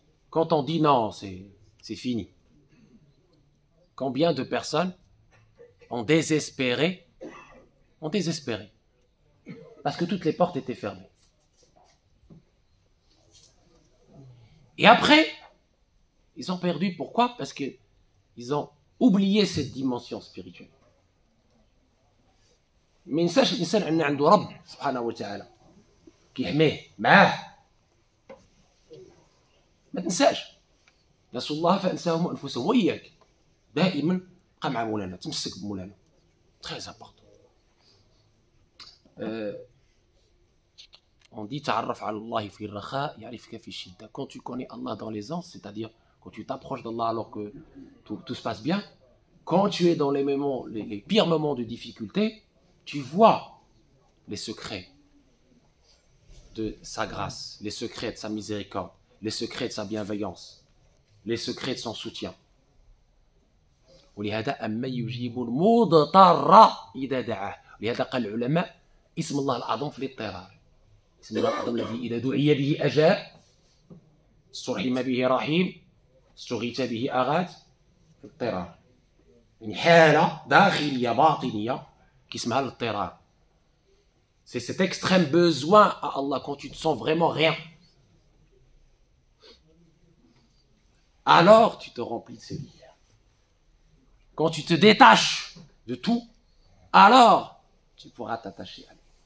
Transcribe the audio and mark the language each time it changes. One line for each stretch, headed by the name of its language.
French: Quand on dit non, c'est fini. Combien de personnes ont désespéré parce que toutes les portes étaient fermées. Et après, ils ont perdu. Pourquoi? Parce qu'ils ont oublié cette dimension spirituelle.
Arabic: ما ينساش الإنسان أن عنده رب سبحانه وتعالى كيحميه معاه. ما تنساش. نسوا الله فأنساهم أنفسهم وإياك. دائما بقى مع مولانا، تمسك بمولانا.
French: Très important. On dit
Arabic: تعرف على الله في الرخاء يعرفك في الشدة.
French: Quand tu connais Allah dans l'aisance, c'est-à-dire quand tu t'approches d'Allah alors que tout se passe bien, quand tu es dans les pires moments de difficulté, tu vois les secrets de sa grâce, les secrets de sa miséricorde, les secrets de sa bienveillance, les secrets de son soutien.
Arabic: ولهذا أما يجيب المضطر إذا دعاه. لهذا قال العلماء اسم الله الأعظم في الاضطرار. اسم الله الأعظم الذي إذا دعي به أجاب، استرحم به رحيم، استغيث به أغاث، في الاضطرار. يعني حالة داخلية باطنية qui اسمها الاضطرار.
French: C'est cet extrême besoin à Allah quand tu te sens vraiment rien. Alors tu te remplis de ses lumières. Quand tu te détaches de tout, alors tu pourras t'attacher à lui.